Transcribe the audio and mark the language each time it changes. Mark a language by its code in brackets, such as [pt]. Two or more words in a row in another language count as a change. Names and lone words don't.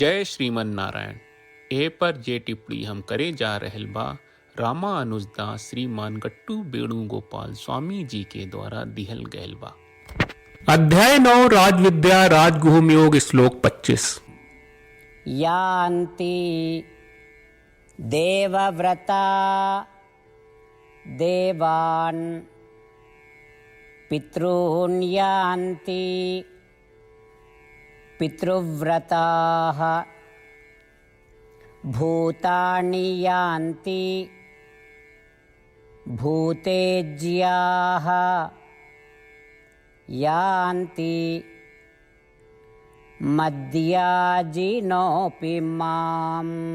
[bho] जय श्रीमन नारायण। ए पर जे टिप्पणी हम करे जा रहल बा रामा अनुजदास श्रीमान गट्टू वेणुगोपाल स्वामी जी के द्वारा दिहल गयल बा। अध्याय 9 राजविद्या राजगुहम योग श्लोक 25। [sa] यान्ति देवव्रता देवान् पितॄन् यान्ति पितृव्रताः भूतानि यान्ति भूतेज्याः यान्ति मद्याजिनोऽपि माम्।